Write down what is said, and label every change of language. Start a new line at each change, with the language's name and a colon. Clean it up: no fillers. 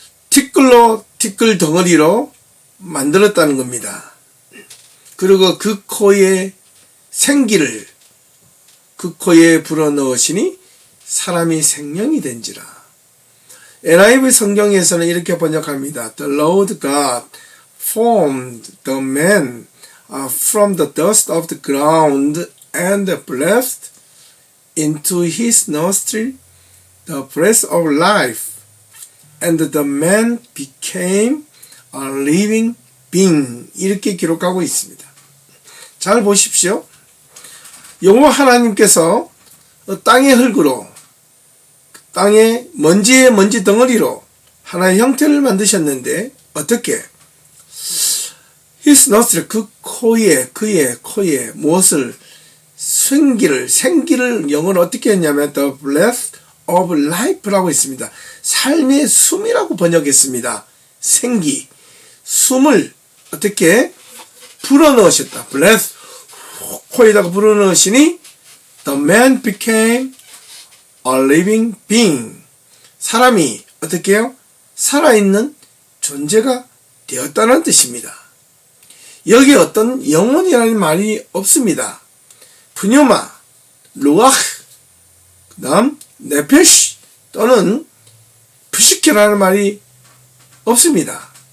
Korean: 티끌 덩어리로 만들었다는 겁니다. 그리고 그 코에 생기를 그 코에 불어넣으시니 사람이 생명이 된지라. NIV 성경에서는 이렇게 번역합니다.
English: The Lord God formed the man from the dust of the ground and breathed into his nostril the breath of life, and the man became a living being.
Korean: 이렇게 기록하고 있습니다. 잘 보십시오. 여호와 하나님께서 땅의 흙으로 땅의 먼지의 먼지 덩어리로 하나의 형태를 만드셨는데 어떻게?
English: His nostril,
Korean: 그의 코에 무엇을? 생기를 영어로 어떻게 했냐면
English: the breath of life
Korean: 라고 했습니다. 삶의 숨이라고 번역했습니다. 생기, 숨을 어떻게 불어넣으셨다.
English: breath,
Korean: 코에다가 불어넣으시니
English: the man became a living being.
Korean: 사람이 어떻게 해요? 살아있는 존재가 되었다는 뜻입니다. 여기 어떤 영혼이라는 말이 없습니다. 푸뉴마, 루아흐, 그 다음 네페시, 또는 푸시케라는 말이 없습니다.